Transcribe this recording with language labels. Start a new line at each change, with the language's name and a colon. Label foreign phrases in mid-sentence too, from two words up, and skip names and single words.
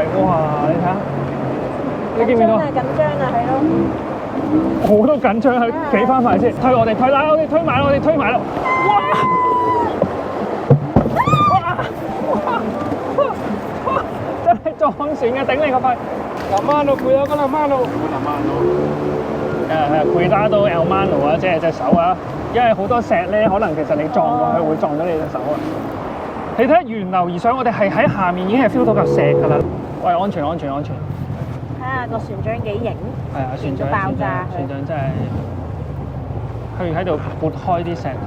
Cantonese: 哇！你睇下，你見唔見到？緊張啊，係咯。我都緊張，佢企翻埋先，推我哋推啦，我哋推埋啦，我哋推埋啦！哇！真係撞船嘅，頂你個肺 ！
Spanish: La mano, cuidado con la mano。 cuidado el mano
Cantonese: 啊，即係隻手啊，因為好多石咧，可能其實你撞過去會撞到你隻手啊。你睇源流而上，我哋係喺下面已經係 feel 到嚿石㗎啦。喂，安全。睇下個船長幾型。係啊，船長爆炸。船長真係，佢喺度撥開啲石頭。